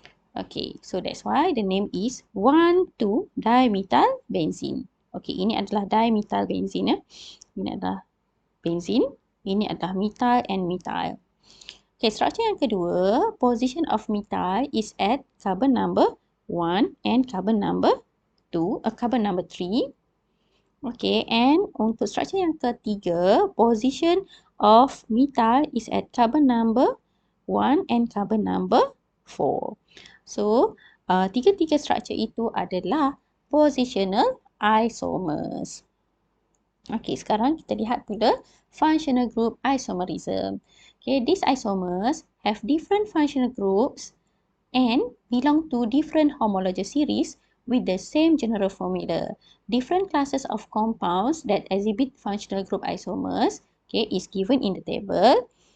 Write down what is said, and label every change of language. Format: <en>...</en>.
<en>Okay, so that's why the name is 1,2-dimethyl benzene.</en> <ms>Okay, ini adalah dimethyl benzene. Ini adalah benzene. Ini adalah methyl and methyl.</ms> <en>Okay,</en> <ms>struktur yang kedua,</ms> <en>position of methyl is at carbon number 1 and carbon number 2, carbon number 3. Okay, and</en> <ms>untuk struktur yang ketiga,</ms> <en>position of methyl is at carbon number 1 and carbon number 4.</en> <ms>So, tiga-tiga struktur itu adalah positional isomers. Okay, sekarang kita lihat pula functional group isomerism.</ms> <en>Okay, these isomers have different functional groups and belong to different homologous series with the same general formula. Different classes of compounds that exhibit functional group isomers, okay, is given in the table.</en>